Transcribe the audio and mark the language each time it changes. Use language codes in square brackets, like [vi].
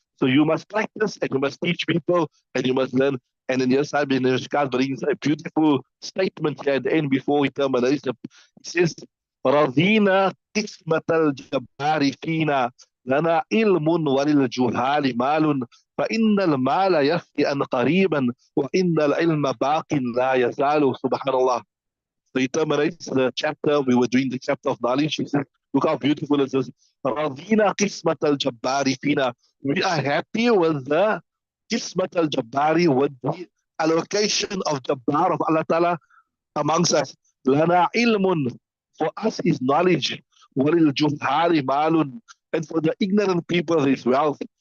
[en] So you must practice and you must teach people and you must learn. And then yes, I've been Mishkaat brings a beautiful statement here at the end before we terminate. He says, [ar] رضينا قسمة الجبار فينا لنا علم وللجهال مال فإن المال يفني أن قريبا وإن العلم باق لا يزال سبحان الله. [en] So he terminates the chapter. We were doing the chapter of knowledge. He says, look how beautiful it is. [ar] رضينا قسمة الجبار فينا. [en] We are happy with the [ar] قسمة الجبار, [en] with the allocation of Jabbar of Allah Ta'ala amongst us. [ar] لنا علم, [en] for us is knowledge. [ar] وللجهال مال, [en] and for the ignorant people is wealth.